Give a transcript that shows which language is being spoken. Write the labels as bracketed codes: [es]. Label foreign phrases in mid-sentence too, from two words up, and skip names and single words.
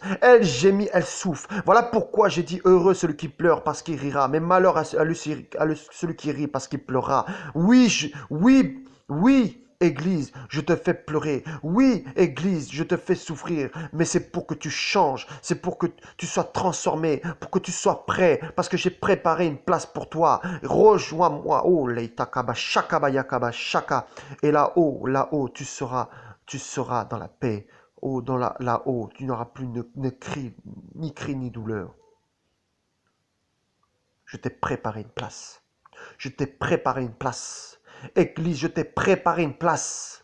[fr] Elle gémit, elle souffre. Voilà pourquoi j'ai dit heureux celui qui pleure parce qu'il rira, mais malheur à celui qui rit parce qu'il pleurera. Oui, oui, Église, je te fais pleurer. Oui, Église, je te fais souffrir. Mais c'est pour que tu changes. C'est pour que tu sois transformé. Pour que tu sois prêt. Parce que j'ai préparé une place pour toi. Rejoins-moi. Oh, leitakaba, shakaba, yakaba, shaka. Et là-haut, tu seras dans la paix. Oh, là-haut, tu n'auras plus ni cri, ni douleur. Je t'ai préparé une place. Je t'ai préparé une place. Église, je t'ai préparé une place.